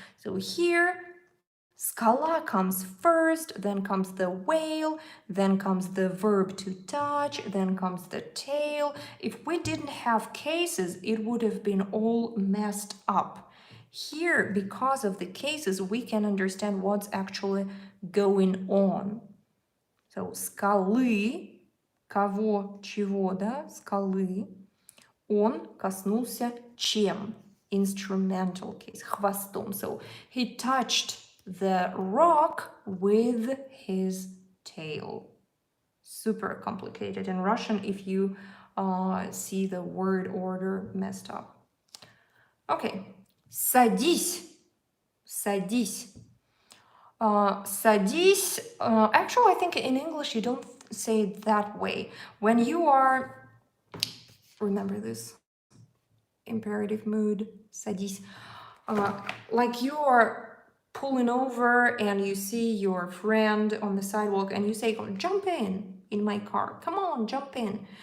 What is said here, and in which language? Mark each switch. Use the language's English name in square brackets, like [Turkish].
[English] So here, skala comes first, then comes the whale, then comes the verb to touch, then comes the tail. If we didn't have cases, it would have been all messed up. Here, because of the cases, we can understand what's actually going on. [Russian] So, скалы, кого, чего, да, скалы, он коснулся чем? [English] Instrumental case, хвостом. So, he touched the rock with his tail. Super complicated in Russian if you see the word order messed up. [Russian] Okay, садись, садись. [English] Садись, actually I think in English you don't say it that way. When you are, remember this, imperative mood, садись, like you are pulling over and you see your friend on the sidewalk and you say, jump in my car, come on, jump in.